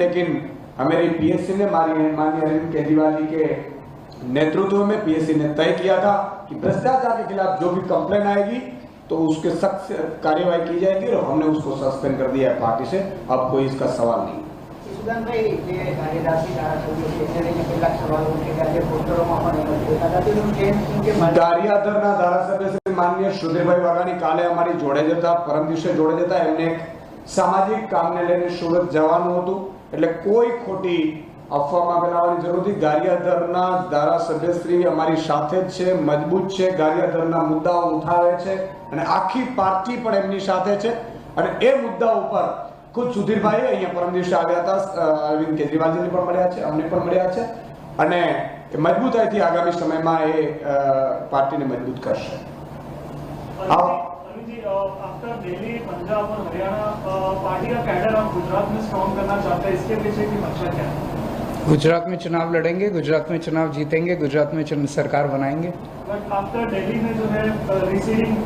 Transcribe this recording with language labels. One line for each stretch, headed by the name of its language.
Hindi: लेकिन हमारी पीएससी ने माननीय अरविंद केजरीवाल जी के नेतृत्व में पीएससी ने तय किया था कि भ्रष्टाचार के खिलाफ जो भी कंप्लेन आएगी तो उसके सख्त कार्यवाही की जाएगी, और हमने उसको सस्पेंड कर दिया है पार्टी से। अब कोई इसका सवाल नहीं।
Gujarati: સુદાન ભાઈ જે કાર્યદાસી ધારાસભ્યો છે એને લઈને કેટલાક સવાલો ઉઠેલા છે પોસ્ટરોમાં પણ એમ જ દેખાતા છે એનું કેમ કે ગારિયાદરના ધારાસભ્ય શ્રી માનનીય સુધીરભાઈ વાઘાણી કાલે અમારી જોડે જતા પરમ દિવસે જોડે જતા એમને એક સામાજિક કામને લઈને સુરત જવાનું હતું એટલે કોઈ ખોટી અફવામાં ફેલાવવાની જરૂર નથી. ગારિયાદરના ધારાસભ્યશ્રી અમારી સાથે જ છે, મજબૂત છે, ગારિયાદરના મુદ્દાઓ ઉઠાવે છે અને આખી પાર્ટી પણ એમની સાથે છે અને એ મુદ્દા ઉપર ખુદ સુધીરભાઈ અહીંયા પરમ દિવસે આવ્યા હતા, અરવિંદ કેજરીવાલજીને પણ મળ્યા છે, અમને પણ મળ્યા છે અને મજબૂતાઈથી આગામી સમયમાં એ પાર્ટીને મજબૂત કરશે.
Hindi: आफ्टर दिल्ली, पंजाब और हरियाणा पार्टी का कैडर आप गुजरात में स्ट्रॉन्ग करना चाहते हैं, इसके पीछे की मंशा क्या है? गुजरात में चुनाव लड़ेंगे, गुजरात में चुनाव जीतेंगे, गुजरात में सरकार बनाएंगे.
English: but after
Hindi: दिल्ली में जो है रिसीडिंग